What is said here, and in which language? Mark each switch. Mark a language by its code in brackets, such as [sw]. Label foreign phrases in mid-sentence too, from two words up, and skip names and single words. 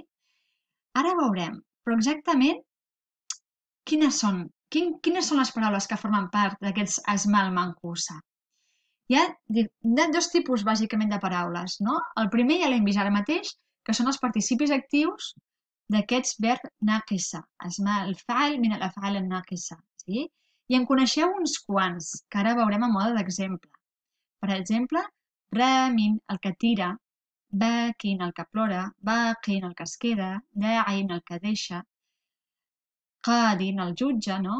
[ca] Ara veurem, però exactament quines són les paraules que formen part d'aquests [ar] الأسماء المنقوصة. [ca] Hi ha dos tipus, bàsicament, de paraules, no? El primer ja l'hem vist ara mateix, que són els participis actius d'aquests verbs naqisa. [ar] أسماء الفاعل من الأفعال الناقصة. Sí? [ca] I en coneixeu uns quants, que ara veurem a mode d'exemple. Per exemple, ramin, el que tira, bakin, el que plora, baqin, el que es queda, da'in, el que deixa, qadin, el jutge, no?